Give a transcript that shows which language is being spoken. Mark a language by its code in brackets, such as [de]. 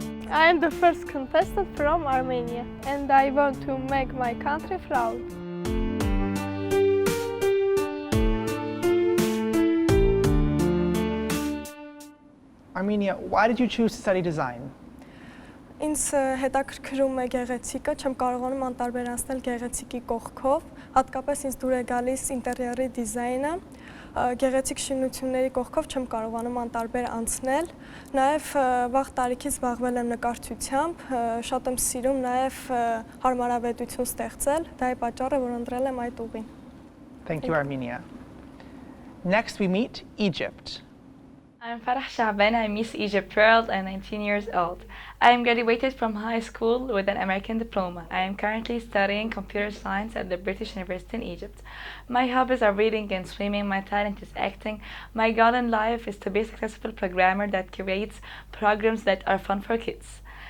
[en] I am the first contestant from Armenia and I want to make my country proud. Armenia, why did you choose to study design? [hy] Ինձ հետաքրքրում է գեղեցիկը, չեմ կարողանում անտարբերանցնել գեղեցիկի կողքով, հատկապես ինձ դուր է գալիս ինտերիերի դիզայնը, գեղեցիկ շինությունների կողքով չեմ կարողանում անտարբեր անցնել, նաև վաղ տարիքից զբաղվել եմ նկարչությամբ, շատ եմ սիրում նաև հարմարավետություն ստեղծել, դա է պատճառը, որ ընտրել եմ այդ ուղին։ [en] Thank you, Armenia. Next we meet Egypt. I'm Farah Shaban, I'm Miss Egypt World and 19 years old. I am graduated from high school with an American diploma. I am currently studying computer science at the British University in Egypt. My hobbies are reading and swimming, my talent is acting. My goal in life is to be a successful programmer that creates programs that are fun for kids.